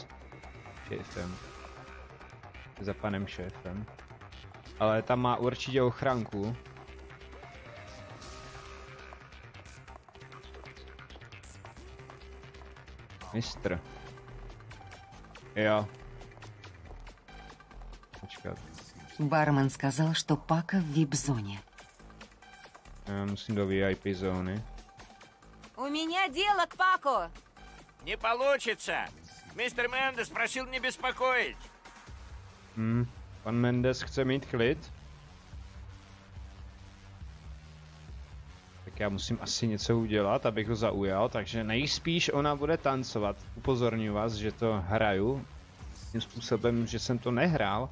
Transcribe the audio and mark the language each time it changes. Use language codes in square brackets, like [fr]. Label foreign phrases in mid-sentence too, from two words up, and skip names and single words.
[cs] Šéfem. Za panem šéfem. Ale tam má určitě ochranku. Mistr. Jo. Počkat. [ru] Бармен сказал, что Пако в вип-зоне. [cs] Já musím do VIP zóny. [ru] У меня дело к Пако. Не получится! Мистер Мендес просил не беспокоить! [cs] Pan Mendes chce mít klid. Tak já musím asi něco udělat, abych ho zaujal, takže nejspíš ona bude tancovat. Upozorňuji vás, že to hraju tím způsobem, že jsem to nehrál.